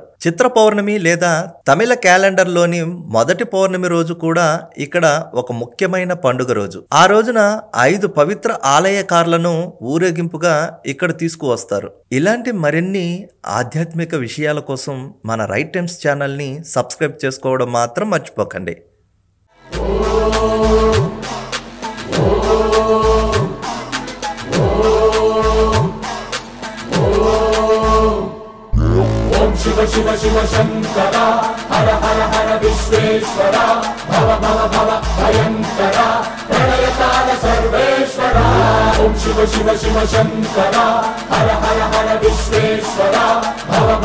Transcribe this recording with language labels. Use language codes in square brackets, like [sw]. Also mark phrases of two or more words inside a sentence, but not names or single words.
[te] చిత్ర పౌర్ణమి లేదా తమిళ క్యాలెండర్ లోని మొదటి పౌర్ణమి రోజు కూడా ఇక్కడ ఒక ముఖ్యమైన పండుగ రోజు. ఆ రోజున 5 పవిత్ర ఆలయకారులను ఊరేగింపుగా ఇక్కడ తీసుకువస్తారు. ఇలాంటి మరిన్ని ఆధ్యాత్మిక విషయాల కోసం మన రైట్ టైమ్స్ ఛానల్ ని సబ్స్క్రైబ్ చేసుకోవడం మాత్రం మర్చిపోకండి. [sa] शिव शिव शिव शंकरा हर हर हर विश्वेश्वरा भव भव भव भयंकरा प्रलयकाल सर्वेश्वरा ओम शिव शिव शिव शंकरा हर हर हर विश्वेश्वरा।